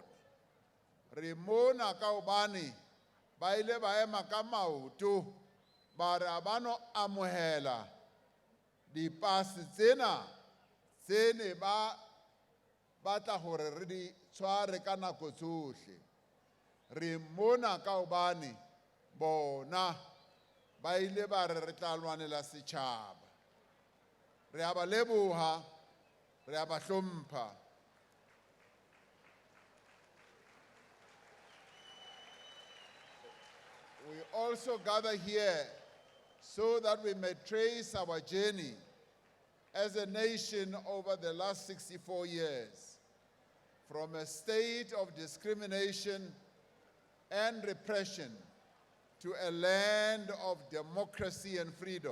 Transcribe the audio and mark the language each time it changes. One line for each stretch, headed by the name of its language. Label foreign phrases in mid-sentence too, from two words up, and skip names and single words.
Southern Sotho: Re mona ka hobane ba ile ba ema ka maoto ba re a ba no amohela dipase tsena tse ne ba batla hore re di tshware ka nako tsohle. Re mona ka hobane bona ba ile ba re tla lwanela setjhaba. Re a ba leboha, re a ba hlompha.
English: We also gather here so that we may trace our journey as a nation over the last 64 years, from a state of discrimination and repression to a land of democracy and freedom.